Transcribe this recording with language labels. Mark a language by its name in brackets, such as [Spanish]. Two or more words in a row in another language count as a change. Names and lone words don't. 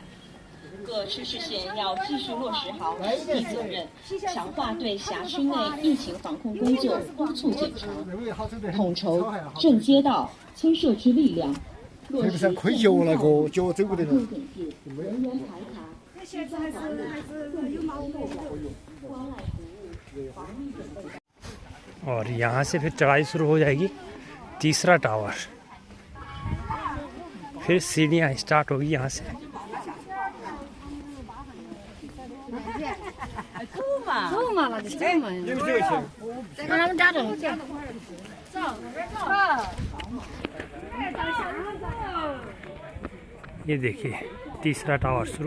[Chinese] 各区市县要继续落实好实地责任，强化对辖区内疫情防控工作督促检查，统筹镇街道、村社区力量，落实可以脚那个脚走不得了。人员排查。 [Hindi] और यहाँ से फिर चढ़ाई शुरू हो जाएगी तीसरा टावर। फिर सीढ़ियाँ स्टार्ट होगी यहाँ से। ये देखिए तीसरा टावर शुरू।